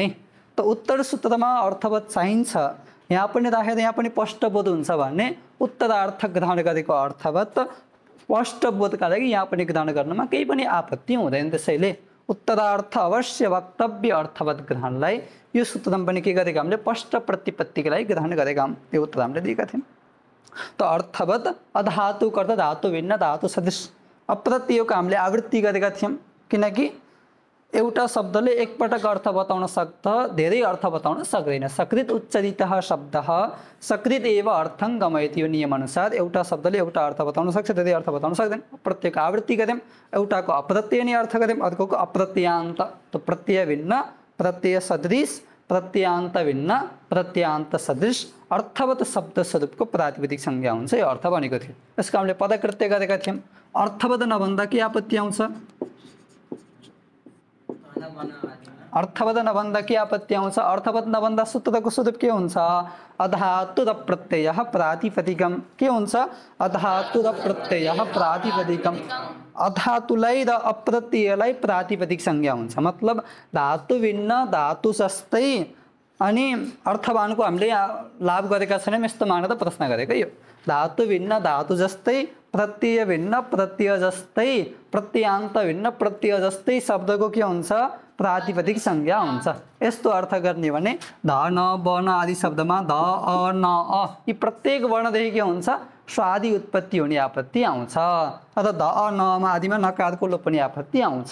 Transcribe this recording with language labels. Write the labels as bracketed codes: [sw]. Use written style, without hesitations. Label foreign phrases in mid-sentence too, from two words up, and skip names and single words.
[ne] त उत्तर सूत्रमा अर्थवत् चाहिन्छ, यहाँ पनि राखेर यहाँ पनि स्पष्टबोध हुन्छ भने उत्तरार्थ ग्रहण गरेको अर्थवत् स्पष्टबोधका लागि यहाँ पनि ग्रहण गर्नमा केही पनि आपत्ति हुँदैन। त्यसैले उत्तरार्थ अवश्य वक्तव्य अर्थवत् ग्रहणलाई यो सूत्रमा पनि के गरेका हामीले स्पष्ट प्रतिपत्तिका लागि ग्रहण गरेका यो उत्तर हामीले दिएका थियौँ। त अर्थवत् अधातु कर्ता धातु भिन्न धातु सदृश अप्रत्ययको हामीले आवृत्ति गरेका थियौँ। किनकि एउटा शब्दले एकपटक अर्थ बताउन सक्छ, धेरै अर्थ बताउन सक्दैन। [sa] सकृत उच्चरितः शब्दः सकृत एव अर्थं गमयति, [ne] यो नियमअनुसार एउटा शब्दले एउटा अर्थ बताउन सक्छ, धेरै अर्थ बताउन सक्दैन। प्रत्ययको आवृत्ति गऱ्यौँ, एउटाको अप्रत्यय नै अर्थ गऱ्यौँ, अर्कोको अप्रत्ययान्त। त प्रत्यय भिन्न प्रत्यय सदृश, प्रत्ययान्त भिन्न प्रत्ययान्त सदृश अर्थवत् शब्द स्वरूपको प्रातिपदिक संज्ञा हुन्छ, यो अर्थ बनेको थियो। यसको हामीले पदकृत्य गरेका थियौँ। अर्थवत् नभन्दा के आपत्ति आउँछ, अर्थवत् नभन्दा के आपत्ति आउँछ, अर्थवत् नभन्दा सूत्रको स्वरूप के हुन्छ, अधातु र प्रत्यय प्रातिपदिकम। के हुन्छ, अधातु र प्रत्यय प्रातिपदिकम। अधातुलाई र अप्रत्ययलाई प्रातिपदिक संज्ञा हुन्छ। मतलब धातु भिन्न धातु जस्तै अनि अर्थवानको हामीले लाभ गरेका छैनौँ, यस्तो मानेर प्रश्न गरेको यो। धातु भिन्न धातु जस्तै, प्रत्यय भिन्न प्रत्यय जस्तै, प्रत्ययान्त भिन्न प्रत्यय जस्तै शब्दको के हुन्छ, प्रातिपदिक संज्ञा हुन्छ। यस्तो अर्थ गर्ने भने ध न वन आदि शब्दमा ध अ न अ यी प्रत्येक वर्णदेखि के हुन्छ, स्वादि उत्पत्ति हुने आपत्ति आउँछ। अथवा ध अ न मा आदिमा नकारको लोप पनि आपत्ति आउँछ।